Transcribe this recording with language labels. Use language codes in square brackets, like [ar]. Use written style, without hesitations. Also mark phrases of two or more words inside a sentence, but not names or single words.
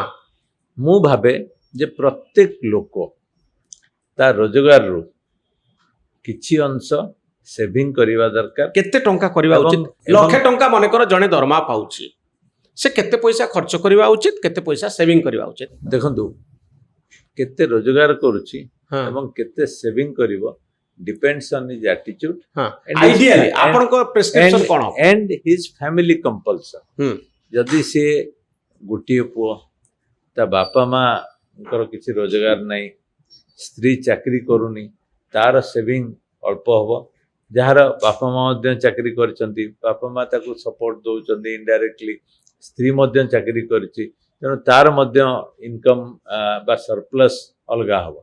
[or] ମୁଁ ଭାବେ ଯେ ପ୍ରତ୍ୟେକ ଲୋକ ତା ରୋଜଗାରରୁ କିଛି ଅଂଶ ସେଭିଂ କରିବା ଦରକାର। କେତେ ଟଙ୍କା କରିବା ଉଚିତ? 1,00,000 ଟଙ୍କା ମନେକର ଜଣେ ଦରମା ପାଉଛି, ସେ କେତେ ପଇସା ଖର୍ଚ୍ଚ କରିବା ଉଚିତ, କେତେ ପଇସା ସେଭିଂ କରିବା ଉଚିତ? ଦେଖନ୍ତୁ, କେତେ ରୋଜଗାର କରୁଛି ଏବଂ କେତେ ସେଭିଂ କରିବ [en] depends on his attitude [or] ଆଇଡିଆଲି ଆପଣଙ୍କ ପ୍ରେସକ୍ରିପସନ କ'ଣ [en] and his family compulsion। [or] ଯଦି ସେ ଗୋଟିଏ ପୁଅ, ତା ବାପା ମାଙ୍କର କିଛି ରୋଜଗାର ନାହିଁ, ସ୍ତ୍ରୀ ଚାକିରି କରୁନି, ତାର ସେଭିଂ ଅଳ୍ପ ହବ। ଯାହାର ବାପା ମା ମଧ୍ୟ ଚାକିରି କରିଛନ୍ତି, ବାପା ମା ତାକୁ ସପୋର୍ଟ ଦଉଛନ୍ତି ଇନଡାଇରେକ୍ଟଲି, ସ୍ତ୍ରୀ ମଧ୍ୟ ଚାକିରି କରିଛି, ତେଣୁ ତାର ମଧ୍ୟ ଇନକମ୍ ବା ସରପ୍ଲସ୍ ଅଲଗା ହବ।